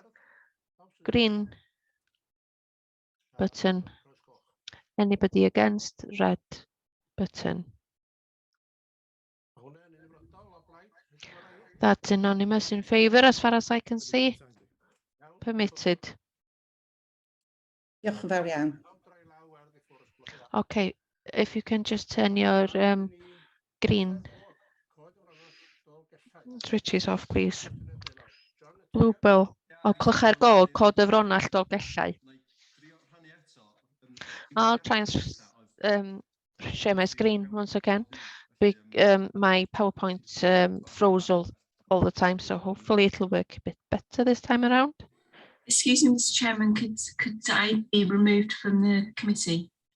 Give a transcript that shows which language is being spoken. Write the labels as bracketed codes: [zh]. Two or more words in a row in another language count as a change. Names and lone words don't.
[en] Green button. Anybody against? Red button. That's anonymous in favour as far as I can see. Permitted. [cy] Diolch yn fawr iawn. [en] Okay, if you can just turn your green switches off, please. Blue bill. [cy] O, clychau'r gog, cod y fronallt o gellau. [en] I'll try and share my screen once again. My PowerPoint froze all the time, so hopefully it'll work a bit better this time around. Excuse me, Mr. Chairman, could I be removed from the committee?